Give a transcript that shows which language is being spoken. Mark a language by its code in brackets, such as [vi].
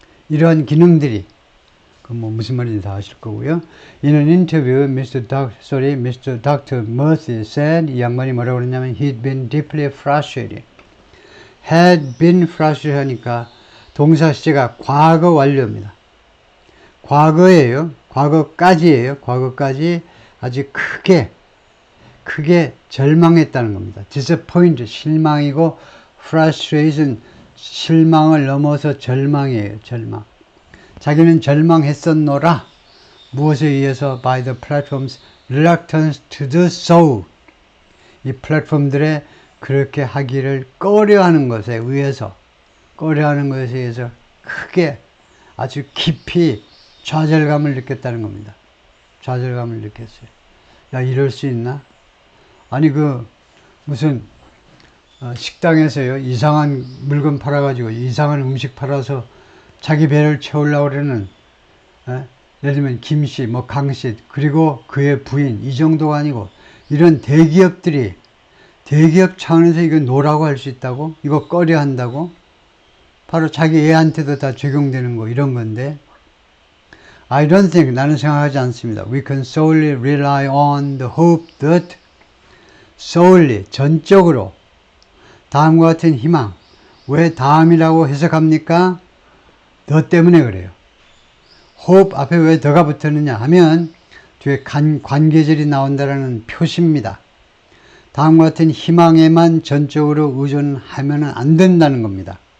[ko] 이러한 기능들이, 무슨 말인지 다 아실 거고요. [en] In an interview, Mr. Dr. Murphy said, [ko] 이 양반이 뭐라고 그랬냐면, [en] he'd been deeply frustrated. had been frustrated [ko] 하니까 동사 시제가 과거 완료입니다. 과거예요. 과거까지 아주 크게 절망했다는 겁니다. disappoint, 실망이고, frustration, 실망을 넘어서 절망이에요. 절망. 자기는 절망했었노라. 무엇에 의해서? [en] by the platform's reluctance to do so. [ko] 이 플랫폼들의 그렇게 하기를 꺼려하는 것에 의해서 크게, 아주 깊이 좌절감을 느꼈다는 겁니다. 좌절감을 느꼈어요. 야, 이럴 수 있나? 아니, 무슨 식당에서요, 이상한 물건 팔아가지고 이상한 음식 팔아서 자기 배를 채우려고 그러는, 예를 들면 김씨, 강씨, 그리고 그의 부인, 이 정도가 아니고 이런 대기업 차원에서 이거 노라고 할 수 있다고? 이거 꺼려 한다고? 바로 자기 애한테도 다 적용되는 거, 이런 건데, [en] I don't think, [ko] 나는 생각하지 않습니다. [en] We can solely rely on the hope that, solely, [ko] 전적으로, 다음과 같은 희망. 왜 다음이라고 해석합니까? 더 때문에 그래요. hope 앞에 왜 더가 붙었느냐 하면 뒤에 관계절이 나온다라는 표시입니다. 다음과 같은 희망에만 전적으로 의존하면 안 된다는 겁니다.